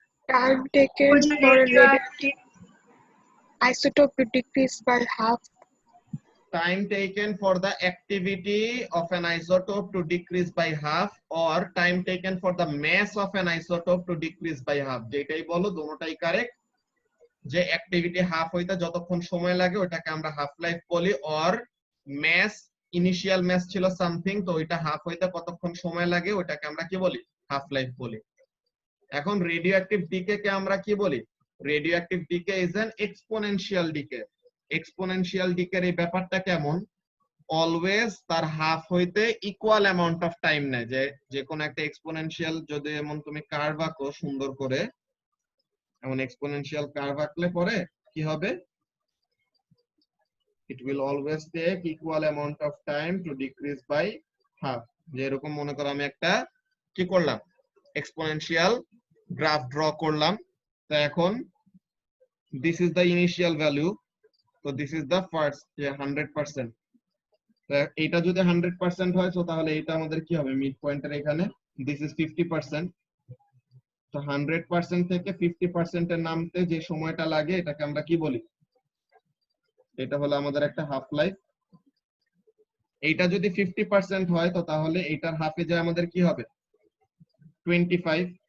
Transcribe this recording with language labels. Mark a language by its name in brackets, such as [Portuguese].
[English] Time taken for a radioactive isotope to decrease by half. Time taken for the activity of an isotope to decrease by half, or time taken for the mass of an isotope to decrease by half. [Bangla] যেটাই বলো দুটোটাই correct. যে activity half হইতে যতক্ষণ সময় লাগে ওটাকে আমরা half life বলি, অর ম্যাস ইনিশিয়াল ম্যাস ছিল সামথিং, তো ওইটা হাফ হইতে কতক্ষণ সময় লাগে ওটাকে আমরা কি বলি? হাফ লাইফ বলি। এখন রেডিও অ্যাক্টিভ ডিকে কে আমরা কি বলি? [English] Radioactive decay is an exponential decay. [Bangla] Exponential ডিকের এই ব্যাপারটা কেমন? অলওয়েজ তার হাফ হইতে ইকুয়াল অ্যামাউন্ট অফ টাইম নেয়। যে কোন একটা এক্সপোনেনশিয়াল যদি এমন তুমি কার্ভ আঁকো সুন্দর করে, এমন এক্সপোনেনশিয়াল কার্ভ আঁকলে পরে কি হবে? [English] it will always take equal amount of time to decrease by half. [Bangla] যে এরকম মনে করো আমি একটা কি করলাম? এক্সপোনেনশিয়াল গ্রাফ ড্র করলাম। তো এখন [English] this is the initial value, [Bangla] তো [English] this is the first 100%। [Bangla] তো এটা যদি 100% হয় তো তাহলে এটা আমাদের কি হবে? মিড পয়েন্টের এখানে [English] this is 50%। [Bangla] তো 100% থেকে 50% এর নামতে যে সময়টা লাগে এটাকে আমরা কি বলি? এটা হলো আমাদের একটা হাফ লাইফ। এইটা যদি 50% হয় তো তাহলে এটার হাফে যায় আমাদের কি হবে? 25।